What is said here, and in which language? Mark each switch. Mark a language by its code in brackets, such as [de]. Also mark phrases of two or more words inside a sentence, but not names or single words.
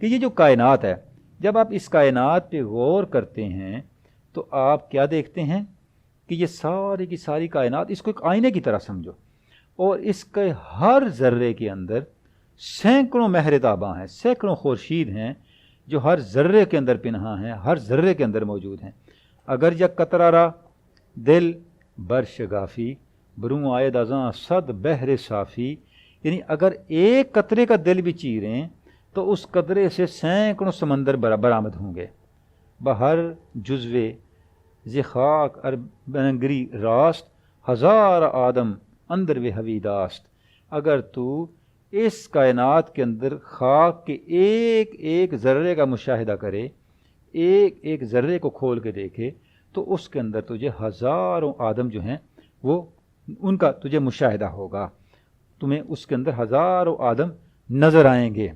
[ur] یہ جو کائنات ہے، جب آپ اس کائنات پہ غور کرتے ہیں تو آپ کیا دیکھتے ہیں کہ یہ ساری کی ساری کائنات، اس کو ایک آئینے کی طرح سمجھو، اور اس کے ہر ذرے کے اندر سینکڑوں مہر تاباں ہیں، سینکڑوں خورشید ہیں جو ہر ذرے کے اندر پنہاں ہیں، ہر ذرے کے اندر موجود ہیں. [fa] اگر یک قطرہ را دل بر شگافی بروں آئے دازاں صد بحر صافی، [ur] یعنی اگر ایک قطرے کا دل بھی چیریں تو اس قطرے سے سینکڑوں سمندر برآمد ہوں گے. [fa] بہر جزوے ز خاک ار بنگری راست ہزار آدم اندر و ہوی داست، [ur] اگر تو اس کائنات کے اندر خاک کے ایک ایک ذرے کا مشاہدہ کرے، ایک ایک ذرے کو کھول کے دیکھے، تو اس کے اندر تجھے ہزاروں آدم جو ہیں وہ ان کا تجھے مشاہدہ ہوگا، تمہیں اس کے اندر ہزاروں آدم نظر آئیں گے۔